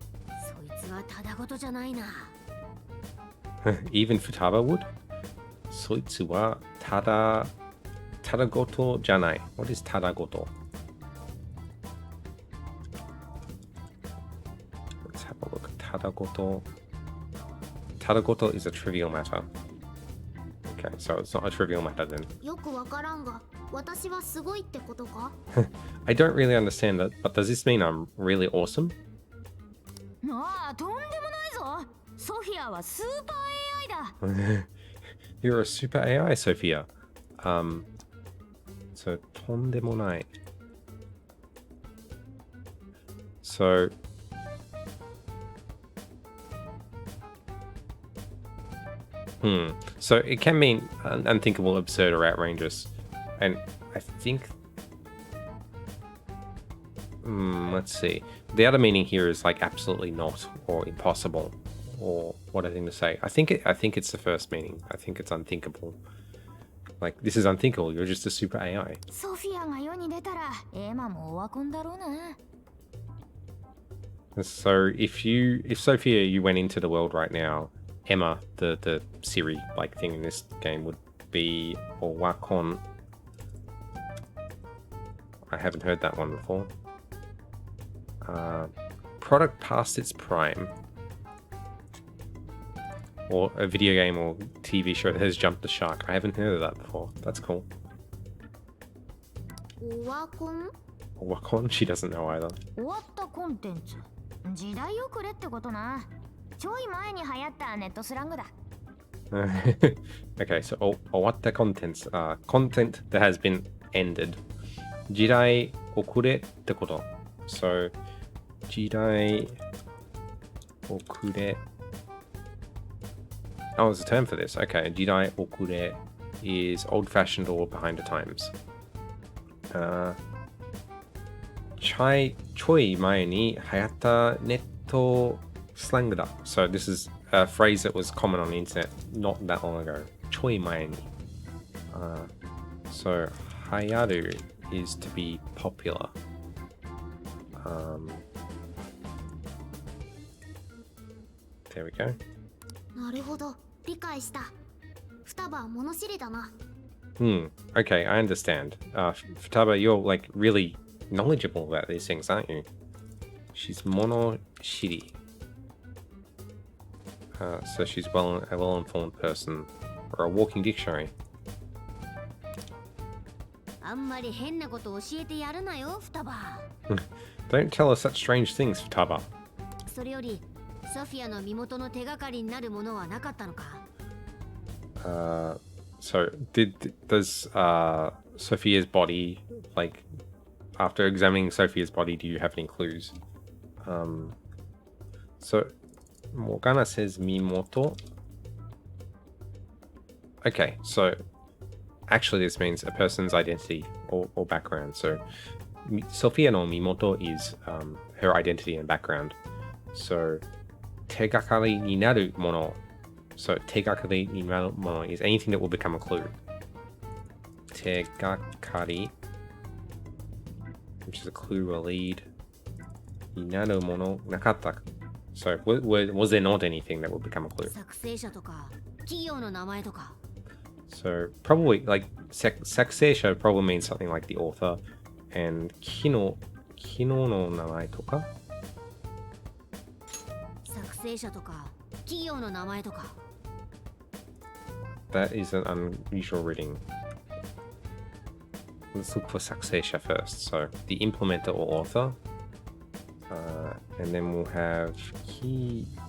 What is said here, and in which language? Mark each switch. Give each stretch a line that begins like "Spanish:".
Japanese: そいつはただごとじゃないな。
English: Even Futaba would?
Japanese: そいつはただごとじゃない.
English: What is ただごと? Let's have a look. ただごと. ただごと is a trivial matter. Okay, so it's not a trivial matter then.
Japanese: よくわからんが、私はすごいってことか?
English: I don't really understand that, but does this mean I'm really awesome?
Japanese: ああ、とんでもないぞ。ソフィアはスーパー AI だ。
English: You're a super AI, Sophia. So とんでもない. So So it can mean unthinkable, absurd, or outrageous. And I think let's see. The other meaning here is like absolutely not, or impossible, or what I think to say. I think it's the first meaning. I think it's unthinkable. Like this is unthinkable. You're just a super AI.
Japanese: ソフィアが世に出たら、エマもオワコンだろうな。
English: So if Sophia, you went into the world right now, Emma, the Siri like thing in this game would be Owakon. I haven't heard that one before. Product past its prime. Or a video game or TV show that has jumped the shark. I haven't heard of that before. That's cool.
Japanese: オワコン?
English: Owakon? She doesn't know either.
Japanese: 終わったコンテンツ。時代遅れってことな。ちょい前に流行ったネットスラングだ。
English: Okay, so owatta contents, content that has been ended.
Japanese: 時代遅れってこと.So 時代遅れ.
English: Oh, there's a term for this. Okay, 時代遅れ is old-fashioned or behind the times.
Japanese: ちょい前に流行ったネットslang da.
English: So this is a phrase that was common on the internet not that long ago.
Japanese: ちょい前に.
English: So 流行る is to be popular. There we go.
Japanese: なるほど、理解した。双葉は物知りだな。
English: Okay, I understand. Futaba, you're like really knowledgeable about these things, aren't you? She's monoshiri. So she's a well-informed person, or a walking dictionary.
Japanese: あんまり変なこと教えてやるなよ、双葉。
English: Don't tell us such strange things, Futaba.
Japanese: それより、ソフィアの身元の手がかりになるものはなかったのか？
English: So does Sophia's body, like, after examining Sophia's body, do you have any clues? So Morgana says Mimoto. Okay, so actually this means a person's identity or background. So Sophia no Mimoto is her identity and background.
Japanese: So tegakari ni naru mono.
English: So tegakari ni naru mono is anything that will become a clue. Tegakari, which is a clue or lead.
Japanese: Ni naru mono nakatta.
English: So was there not anything that would become a clue?
Japanese: 作成者とか企業の名前とか。
English: So probably like Saksesha probably means something like the author, and
Japanese: Kino no namae toka. 作成者とか企業の名前とか。
English: That is an unusual reading. Let's look for Saksesha first. So the implementer or author, and then we'll have Kigyo.